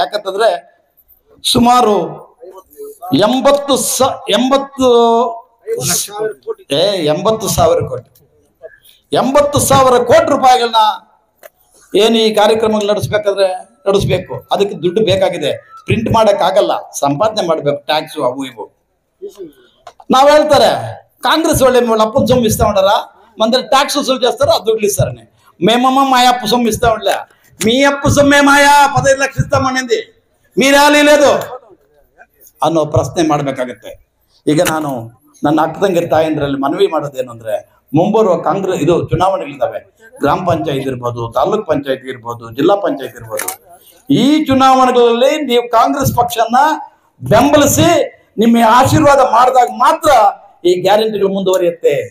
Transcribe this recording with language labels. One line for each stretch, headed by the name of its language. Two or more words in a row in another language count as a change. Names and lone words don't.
Kannada: ಯಾಕಂತಂದ್ರೆ ಸುಮಾರು 80,000 ಕೋಟಿ ರೂಪಾಯಿಗಳನ್ನ ಏನು ಈ ಕಾರ್ಯಕ್ರಮಗಳು ನಡೆಸಬೇಕು. ಅದಕ್ಕೆ ದುಡ್ಡು ಬೇಕಾಗಿದೆ. ಪ್ರಿಂಟ್ ಮಾಡಕ್ ಆಗಲ್ಲ, ಸಂಪಾದನೆ ಮಾಡ್ಬೇಕು, ಟ್ಯಾಕ್ಸು ಅವು ಇವು. ನಾವ್ ಹೇಳ್ತಾರೆ ಕಾಂಗ್ರೆಸ್ ಒಳ್ಳೆ
Telugu: అప్పు సొమ్ము ఇస్తా ఉండరా, మన ట్యాక్స్ వసూలు చేస్తారో ఆ దుడ్లు ఇస్తారని. మేమమ్మ మా అప్పు సొమ్ము ఇస్తా ఉండలే, మీ అప్పు సొమ్మే మాయా 15 లక్షలు ఇస్తామనింది, మీరే లేదు
Kannada: ಅನ್ನೋ ಪ್ರಶ್ನೆ ಮಾಡ್ಬೇಕಾಗತ್ತೆ. ಈಗ ನಾನು ನನ್ನ ಅಕ್ಕ ತಂಗಿರ ತಾಯಂದ್ರಲ್ಲಿ ಮನವಿ ಮಾಡೋದೇನು ಅಂದ್ರೆ, ಮುಂಬರುವ ಕಾಂಗ್ರೆಸ್ ಚುನಾವಣೆಗಳಿದ್ದಾವೆ. ಗ್ರಾಮ ಪಂಚಾಯತ್ ಇರ್ಬೋದು, ತಾಲೂಕ್ ಪಂಚಾಯತ್ ಇರ್ಬೋದು, ಜಿಲ್ಲಾ ಪಂಚಾಯತ್ ಇರ್ಬೋದು. ಈ ಚುನಾವಣೆಗಳಲ್ಲಿ ನೀವು ಕಾಂಗ್ರೆಸ್ ಪಕ್ಷನ ಬೆಂಬಲಿಸಿ ನಿಮ್ಮ ಆಶೀರ್ವಾದ ಮಾಡಿದಾಗ ಮಾತ್ರ ಈ ಗ್ಯಾರಂಟಿಗಳು ಮುಂದುವರಿಯುತ್ತೆ.